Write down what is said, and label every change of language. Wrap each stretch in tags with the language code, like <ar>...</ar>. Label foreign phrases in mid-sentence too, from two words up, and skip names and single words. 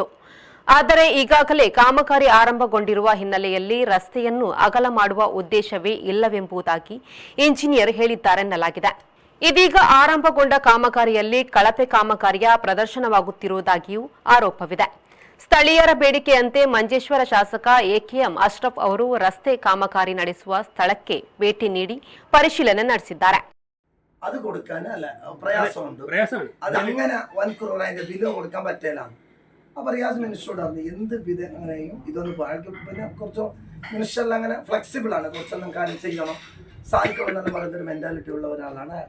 <kn>ಆದರೆ ಈಗಾಗಲೇ ಕಾಮಗಾರಿ ಆರಂಭಗೊಂಡಿರುವ ಹಿನ್ನೆಲೆಯಲ್ಲಿ ರಸ್ತೆಯನ್ನು ಅಗಲ ಮಾಡುವ ಉದ್ದೇಶವೇ ಇಲ್ಲವೆಂಬುದಾಗಿ ಇಂಜಿನಿಯರ್ ಹೇಳಿದ್ದಾರೆನ್ನಲಾಗಿದೆ. ಇದೀಗ ಆರಂಭಗೊಂಡ ಕಾಮಗಾರಿಯಲ್ಲಿ ಕಳಪೆ ಕಾಮಗಾರಿಯ ಪ್ರದರ್ಶನವಾಗುತ್ತಿರುವುದಾಗಿಯೂ ಆರೋಪವಿದೆ. ಸ್ಥಳೀಯರ ಬೇಡಿಕೆಯಂತೆ ಮಂಜೇಶ್ವರ ಶಾಸಕ ಎಕೆಎಂ ಅಶ್ರಫ್ ಅವರು ರಸ್ತೆ ಕಾಮಗಾರಿ ನಡೆಸುವ ಸ್ಥಳಕ್ಕೆ ಭೇಟಿ ನೀಡಿ ಪರಿಶೀಲನೆ ನಡೆಸಿದ್ದಾರೆ.</kn> <ml>അത് കൊടുക്കാനല്ല പ്രയാസമുണ്ട്. അതങ്ങനെ 1 crore അതിന്റെ ബില്ല് കൊടുക്കാൻ പറ്റില്ല. അപ്പോൾ റിയാസ് മിനിസ്റ്ററോട് പറഞ്ഞു എന്ത് വിധേനയും ഇതൊന്ന് പിന്നെ കുറച്ച് മിനിസ്റ്ററിൽ അങ്ങനെ ഫ്ലെക്സിബിൾ ആണ്, കുറച്ചൊന്നും കാര്യം ചെയ്യണം സാധിക്കണം എന്നുള്ള പറയുന്നൊരു മെന്റാലിറ്റി ഉള്ള ഒരാളാണ് അയാൾ.</ml>